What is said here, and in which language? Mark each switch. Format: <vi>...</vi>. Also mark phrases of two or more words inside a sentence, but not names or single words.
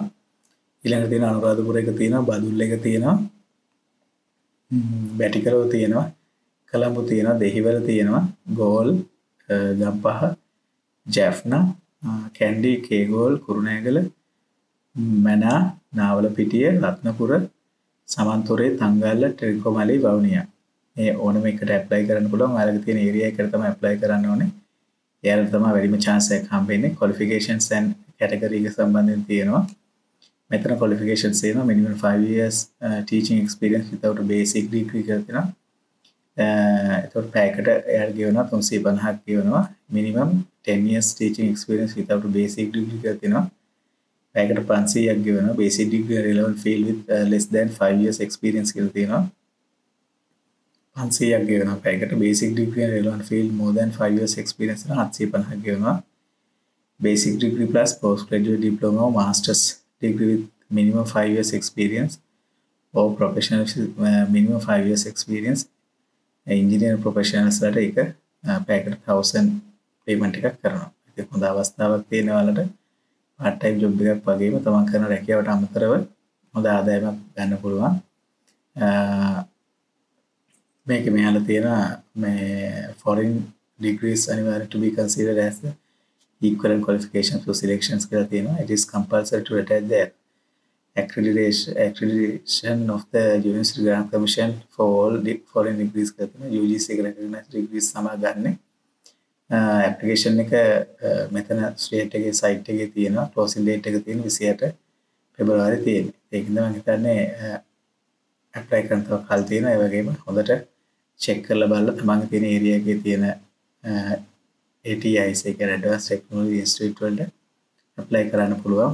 <si>ඊළඟට තියෙන අනුරාධපුර එක තියෙනවා, බදුල්ල එක තියෙනවා, බැටිකලව තියෙනවා, කලම්බු තියෙනවා, දෙහිවල තියෙනවා, ගෝල්, ගම්පහ, ජැෆ්නා, කැන්ඩි, කේගෝල්, කුරුණෑගල, මැනා, නාවලපිටිය, රත්නපුර, සමන්තොරේ, තංගල්ල, ටෙලිකොමලි, වවුනියා. මේ ඕනම එකට apply කරන්න පුළුවන්. ඔයාලගේ තියෙන area එකට තමයි apply කරන්න ඕනේ. එයාලට තමයි වැඩිම chance එකක් හම්බෙන්නේ.</si> <en>qualifications and category</en> <si>එක සම්බන්ධයෙන් තියෙනවා.</si> <en>මෙතන qualifications තියෙනවා minimum 5 years teaching experience without a basic degree</en> <si>කියලා තියෙනවා. එතකොට පැයකට එයාට ගෙවනවා 350ක් ගෙවනවා.</si> <en>මිනිමම් 10 years teaching experience without basic degree</en> <si>කියලා තියෙනවා. පැයකට 500ක් ගෙවනවා.</si> <en>basic degree relevant field with less than 5 years experience</en> <si>කියලා තියෙනවා. 500ක් ගෙවනවා පැයකට.</si> <en>basic degree relevant field more than 5 years experience</en> <si>නම් 750ක් ගෙවනවා.</si> <en>basic degree plus postgraduate diploma or master's degree with minimum 5 years experience or professional minimum 5 years experience engineer professionals</en> <si>වලට ඒක පැයකට 1000 payment එකක් කරනවා. ඒක හොඳ අවස්ථාවක් තියෙන වලට</si> <en>part time job</en> <si>එකක් වගේම තමන් කරන රැකියාවට අමතරව හොඳ ආදායමක් ගන්න පුළුවන්. මේක මෙයාලා තියෙන මේ</si> <en>foreign degrees අනිවාර්ය to be considered as equivalent qualification for selections</en> <si>කියලා තියෙනවා.</si> <en>It is compulsory to attach the accreditation of the University Grant Commission for all foreign degrees</en> <si>කියලා තියෙනවා. UGC එක</si> <en>recognized degrees</en> <si>තමයි ගන්න. application එක මෙතන ස්ටේට් එකේ site එකේ තියෙනවා.</si> <en>closing date</en> <si>එක තියෙන 28 පෙබරවාරි තියෙන්නේ. ඒකින්ද මම හිතන්නේ apply කරන්න තව කල් තියෙනවා. ඒ වගේම හොඳට check කරලා බලලා තමන්ගේ තියෙන area එකේ තියෙන ATIs එක Advanced Technology Institute වලට apply කරන්න පුළුවන්.</si>